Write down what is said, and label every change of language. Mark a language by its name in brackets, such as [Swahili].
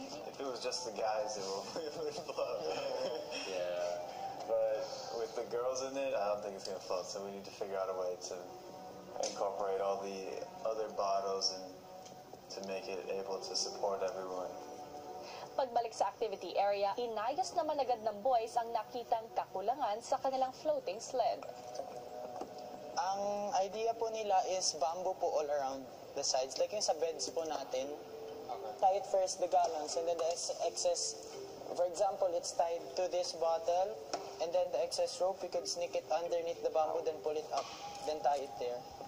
[English] If it was just the guys, it would float. Yeah. But with the girls in it, I don't think it's going to float. So we need to figure out a way to incorporate all the other bottles and to make it able to support everyone. [Filipino] Pagbalik sa activity area, inayos naman agad ng boys ang nakitang kakulangan sa kanilang floating sled. [English] Ang idea [Filipino] po nila [English] is bamboo po all around the sides. Like [Filipino] yung sa [English] beds [Filipino] po natin. [English] Tie it first the gallons and then the excess, for example, it's tied to this bottle and then the excess rope, we could sneak it underneath the bamboo, then pull it up, then tie it there.